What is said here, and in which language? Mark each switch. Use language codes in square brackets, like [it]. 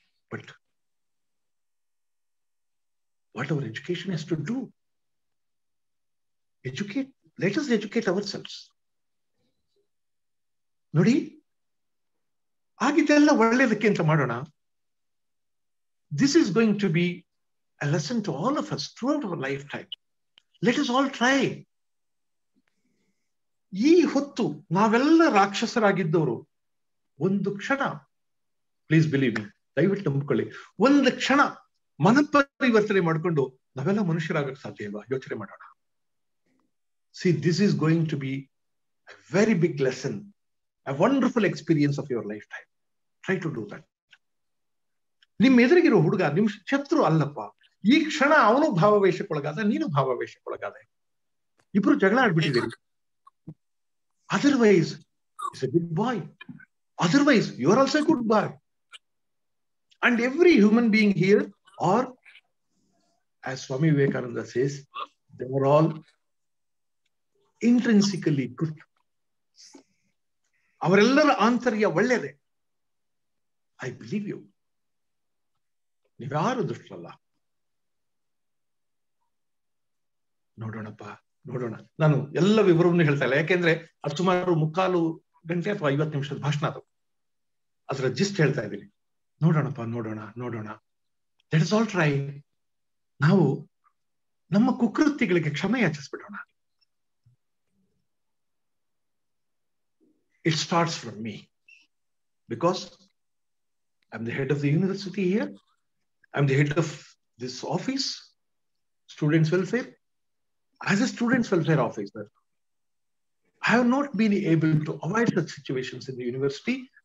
[en] But what our education has to do, educate, let us educate ourselves. [kn] ನೋಡಿ, ಆಗಿದ್ದೆಲ್ಲ ಒಳ್ಳೆಯದಕ್ಕೆ ಅಂತ ಮಾಡೋಣ. [en] This is going to be a lesson to all of us throughout our lifetime. Let us all try. [kn] ಈ ಹೊತ್ತು ನಾವೆಲ್ಲ ರಾಕ್ಷಸರಾಗಿದ್ದವರು ಒಂದು ಕ್ಷಣ, [en] please believe me, [kn] ದಯವಿಟ್ಟು ನಂಬಿಕೊಳ್ಳಿ, ಒಂದು ಕ್ಷಣ ಮನಪರಿವರ್ತನೆ ಮಾಡಿಕೊಂಡು ನಾವೆಲ್ಲ ಮನುಷ್ಯರಾಗಕ್ಕೆ ಸಾಧ್ಯ ಇಲ್ವಾ? ಯೋಚನೆ ಮಾಡೋಣ. [en] See, this is going to be a very big lesson, a wonderful experience of your lifetime. Try to do that. [kn] ನಿಮ್ ಎದುರಿಗಿರೋ ಹುಡುಗ ನಿಮ್ ಶತ್ರು ಅಲ್ಲಪ್ಪ. ಈ ಕ್ಷಣ ಅವನು ಭಾವಾವೇಶಕ್ಕೊಳಗಾದ, ನೀನು ಭಾವಾವೇಶಕ್ಕೊಳಗಾದ, ಇಬ್ರು ಜಗಳ ಆಡ್ಬಿಟ್ಟಿದ್ದೀರಿ. [en] Otherwise it's a good boy, otherwise you are also a good boy. And every human being here are, as Swami Vivekananda says, they are all intrinsically good. [kn] ಅವರೆಲ್ಲರ ಆಂತರ್ಯ ಒಳ್ಳೆಯದೇ. [en] I believe you. [kn] ನೀವ್ಯಾರು ದುಷ್ಟರಲ್ಲ. ನೋಡೋಣಪ್ಪ, ನೋಡೋಣ. ನಾನು ಎಲ್ಲ ವಿವರವನ್ನು ಹೇಳ್ತಾ ಇಲ್ಲ, ಯಾಕೆಂದ್ರೆ ಅದು ಸುಮಾರು 3/4 ಗಂಟೆ ಅಥವಾ 50 ನಿಮಿಷದ ಭಾಷಣ ಅದು. ಅದರ ಜಿಸ್ಟ್ ಹೇಳ್ತಾ ಇದ್ದೀನಿ. ನೋಡೋಣಪ್ಪ, ನೋಡೋಣ, ನೋಡೋಣ. [en] Let us all try. [kn] ನಾವು ನಮ್ಮ ಕುಕೃತ್ಯಗಳಿಗೆ ಕ್ಷಮೆ ಯಾಚಿಸ್ಬಿಡೋಣ. [en] It starts from me, because I'm the head of the university here. I'm the head of this office, students welfare. As a students welfare officer, I have not been able to avoid such situations in the university.